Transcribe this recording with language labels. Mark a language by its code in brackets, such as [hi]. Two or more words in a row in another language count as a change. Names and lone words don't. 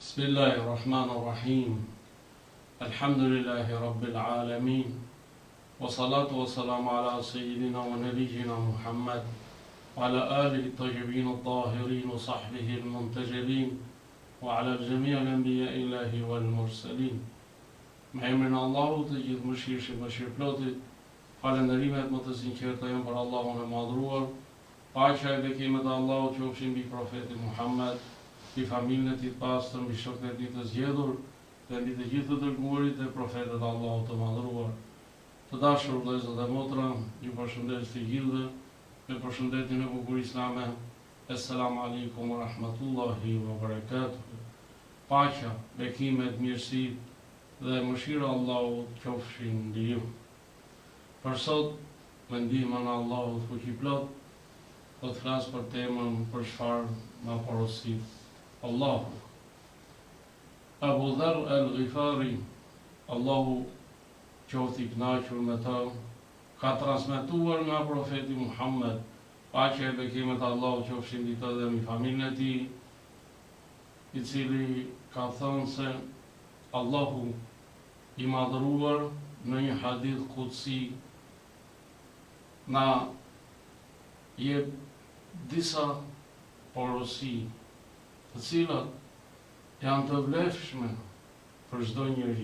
[ar] بسم الله الرحمن الرحيم. الحمد لله رب العالمين. والصلاة والسلام على سيدنا ونبينا محمد وعلى آله الطيبين الطاهرين وصحبه المنتجبين وعلى جميع أنبياء الله والمرسلين. [sq] Me emrin e Allahut të gjithë mëshirshëm, mëshirëplotit, falënderimet më të sinqerta janë për Allahun e madhruar. Paqja e bekimet e Allahut qofshin mbi profetin Muhammed, mbi familjen e tij të pastër, mbi shokët e tij të zgjedhur, dhe mbi të gjithë të dërguarit e profetët e Allahut të madhruar. Të dashur vëllezër dhe motra, ju përshëndes të gjithëve me përshëndetjen e bukur islame. [ar] السلام عليكم ورحمة الله وبركاته. [sq] Paqja, bekimet, mirësitë dhe mëshira e Allahut qofshin mbi ju. Për sot, me ndihmën e Allahut fuqiplot, do të flas për temën për çfarë na porosit Allahu. Abu Dharr al-Ghifari, Allahu qoftë i kënaqur me të, ka transmetuar nga profeti Muhammed, paqja e bekimet e Allahut qofshin mbi të dhe mbi familjen e tij, i cili ka thënë se Allahu i madhruar në një [ar] حديث قدسي [sq] na jep disa porosi, të cilat janë të vlefshme për çdo njeri.